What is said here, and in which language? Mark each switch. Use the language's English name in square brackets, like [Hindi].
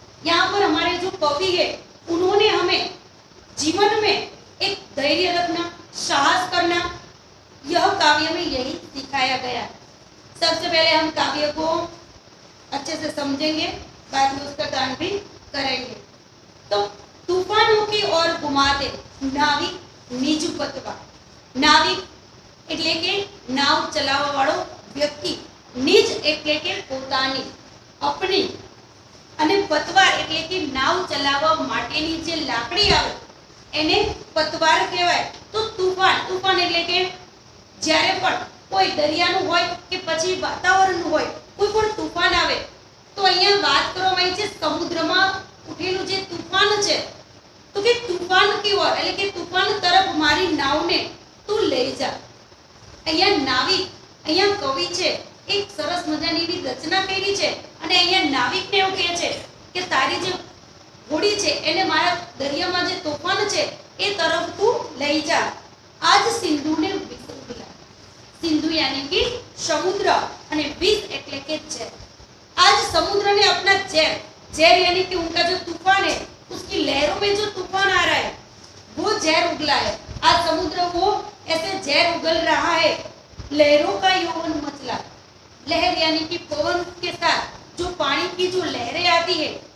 [Hindi] यहाँ पर हमारे जो कवि है उन्होंने हमें जीवन में एक धैर्य रखना, साहस करना, यह काव्य में यही सिखाया गया। सबसे पहले हम काव्य को अच्छे से समझेंगे, बाद में उसका गान भी करेंगे। तो तूफानों की ओर घुमाते नाविक निज पतवा, [Gujarati] नाविक એટલે કે નાવ ચલાવવા વાળો વ્યક્તિ, નિજ એટલે કે પોતાની, अपनी, અને પતવાર એટલે કે નાવ ચલાવવા માટેની જે લાકડી આવે એને પતવાર કહેવાય। તો તૂફાન એટલે કે જ્યારે પણ કોઈ દરિયાનું હોય કે પછી વાતાવરણનું હોય, કોઈ પણ તૂફાન આવે તો અહીંયા વાત કરવામાં આવી છે સમુદ્રમાં ઉઠેલું જે તૂફાન છે, તો કે તૂફાન [Hindi] की ओर [Gujarati] એટલે કે તૂફાન તરફ મારી નાવને તું લઈ જા। અહીંયા નાવિક, અહીંયા કવિ છે એક સરસ મજાની એવી રચના કરી છે અને અહીંયા નાવિકને એવું કહે છે કે તારી જે હોડી છે એને મારા દરિયામાં જે તોફાન છે એ તરફ તું લઈ જા। આજ સિંધુને વિષ ઉગલા, સિંધુ [Hindi] यानी कि समुद्र [Gujarati] અને વિષ એટલે કે ઝેર। [Hindi] आज समुद्र ने अपना ज़हर यानी कि उनका जो तूफान है, उसकी लहरों में जो तूफान आ रहा है वो ज़हर उगला है। आज समुद्र वो ऐसे ज़हर उगल रहा है। लहरों का यौवन मचला, लहर यानी कि पवन के साथ जो पानी की जो लहरें आती है।